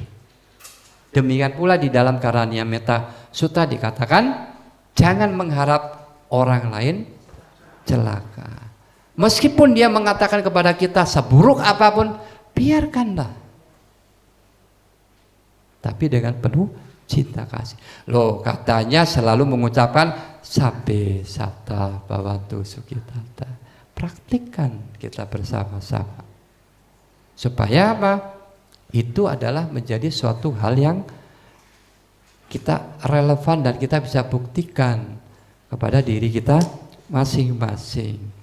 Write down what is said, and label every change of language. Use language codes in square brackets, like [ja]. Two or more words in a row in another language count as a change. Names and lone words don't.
[id] Demikian pula di dalam Karaniya Metta Sutta dikatakan jangan mengharap orang lain celaka. Meskipun dia mengatakan kepada kita seburuk apapun, biarkanlah. Tapi dengan penuh cinta kasih. Loh, katanya selalu mengucapkan [pi] sabbe satta bhavantu sukhitata. [id] Praktikkan kita bersama-sama. Supaya apa? Itu adalah menjadi suatu hal yang kita relevan dan kita bisa buktikan kepada diri kita masing-masing.